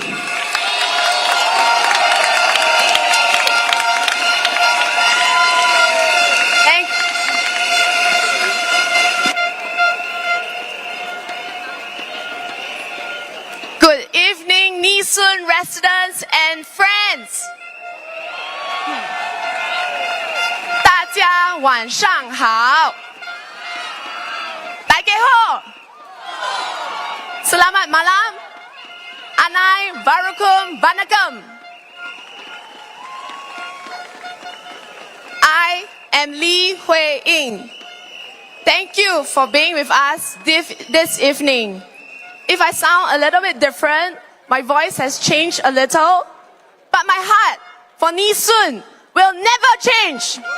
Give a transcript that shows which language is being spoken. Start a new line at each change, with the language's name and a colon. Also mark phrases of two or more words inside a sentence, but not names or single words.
English: Good evening, Nee Soon residents and friends.
Chinese: 大家晚上好。大家好。
Malay: Selamat malam.
Tamil: அனைவருக்கும் வணக்கம்.
English: I am Lee Hui Ying. Thank you for being with us this evening. If I sound a little bit different, my voice has changed a little, but my heart for Nee Soon will never change.